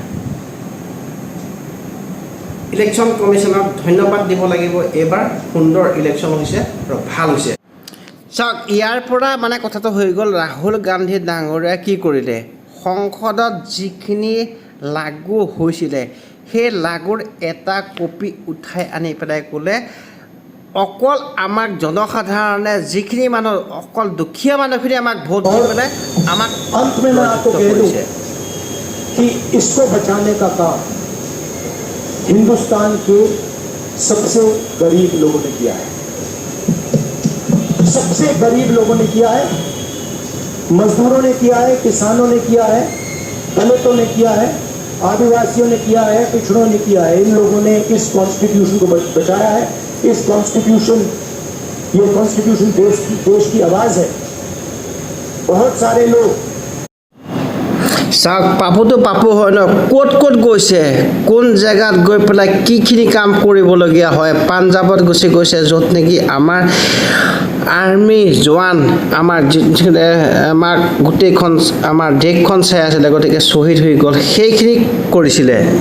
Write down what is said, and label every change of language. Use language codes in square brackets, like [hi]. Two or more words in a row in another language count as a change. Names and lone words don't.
[as] ইলেকশ্যন কমিশ্যনক ধন্যবাদ দিব লাগিব এইবাৰ সুন্দৰ ইলেকশ্যন হৈছে আৰু ভাল হৈছে চাওক ইয়াৰ পৰা মানে কথাটো হৈ গ'ল ৰাহুল গান্ধী ডাঙৰীয়াই কি কৰিলে সংসদত যিখিনি লাগু হৈছিলে সেই লাগুৰ এটা কপি উঠাই আনি পেলাই ক'লে অকল আমাক জনসাধাৰণে যিখিনি মানুহ অকল দুখীয়া মানুহখিনি আমাক ভোট দি পেলাই আমাক [hi] अंत में मैं आपको कह दूं कि इसको बचाने का काम हिंदुस्तान के सबसे गरीब लोगों ने किया है सबसे गरीब लोगों ने किया है मजदूरों ने किया है किसानों ने किया है दलितों ने किया है आदिवासियों ने किया है पिछड़ों ने किया है इन लोगों ने इस कॉन्स्टिट्यूशन को बचाया है ये कॉन्स्टिट्यूशन देश की आवाज है बहुत सारे लोग [as] চাওক পাপুটো পাপু হয় ন ক'ত গৈছে কোন জেগাত গৈ পেলাই কিখিনি কাম কৰিবলগীয়া হয় পাঞ্জাৱত গৈছে য'ত নেকি আমাৰ আৰ্মি জোৱান আমাৰ আমাক গোটেইখন আমাৰ দেশখন চাই আছিলে গতিকে শ্বহীদ হৈ গ'ল সেইখিনি কৰিছিলে